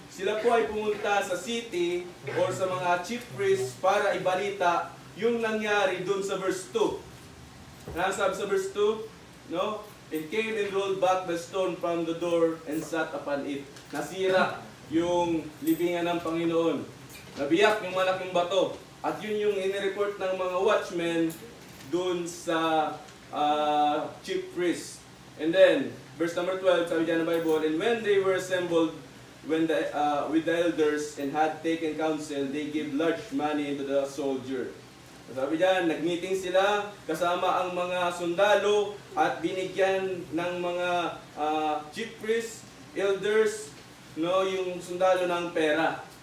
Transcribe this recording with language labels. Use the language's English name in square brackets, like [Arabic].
[Filipino] Sila po ay pumunta sa city or sa mga chief priests para ibalita yung nangyari dun sa verse 2. Sabi sa verse 2, no? [English] It came and rolled back the stone from the door and sat upon it. [Filipino] Nasira yung libingan ng Panginoon. Nabiyak yung malaking bato. At yun yung inireport ng mga watchmen dun sa chief priest. [English] And then, verse number 12, [Filipino] sabi dyan ng Bible, [English] and when they were assembled with the elders and had taken counsel, they gave large money into the soldier. [Filipino] Sabi dyan, nag-meeting sila kasama ang mga sundalo at binigyan ng mga chief priests, elders, no, yung sundalo ng pera.